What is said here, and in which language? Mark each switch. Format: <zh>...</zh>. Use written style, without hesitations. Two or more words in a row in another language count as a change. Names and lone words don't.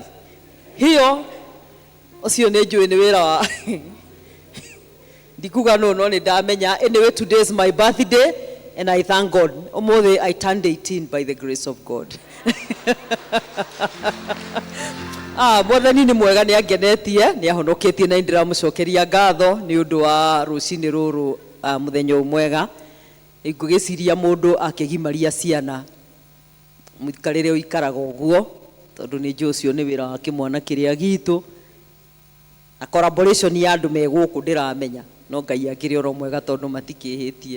<ki>Hiyo ucio nĩ njũĩ nĩ wĩra wa ndikuga no nĩ ndamenya.</ki> <en>Anyway, today is my birthday and I thank God. Ũmũthĩ I turned 18 by the grace of God.</en> <ki>Mwathani nĩ mwega, nĩ angenetie, nĩ ahonoketie, na ndiramũcokeria ngatho nĩ ũndũ wa rũcinĩ rũrũ mũthenya mwega. Ngũgĩciria mũndũ akĩgimaria ciana mũikarĩre ũikaraga ũguo, tondũ nĩ njũĩ ũcio nĩ wĩra wa kĩmwana kĩrĩa gitũ, na collaboration ya andũ me gũkũ ndĩramenya, no Ngai akĩrĩ oro mwega tondũ matikĩhĩtie.</ki>